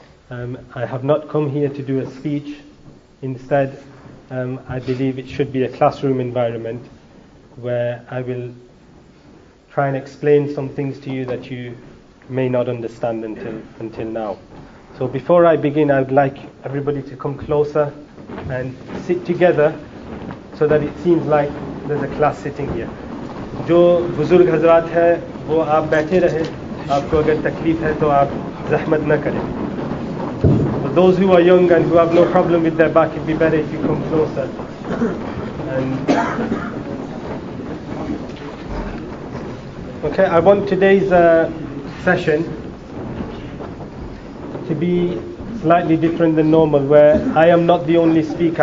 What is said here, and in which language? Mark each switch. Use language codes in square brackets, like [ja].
[en] I have not come here to do a speech. Instead, I believe it should be a classroom environment where I will try and explain some things to you that you may not understand until now. So before I begin, I would like everybody to come closer and sit together so that it seems like there's a class sitting here. [hi] जो बुजुर्ग हजरात है वो आप बैठे रहे, आपको अगर तकलीफ है तो आप ज़हमत न करें. [en] But those who are young and who have no problem with their back, it'd be better if you come closer. And okay, I want today's session to be slightly different than normal, where I am not the only speaker.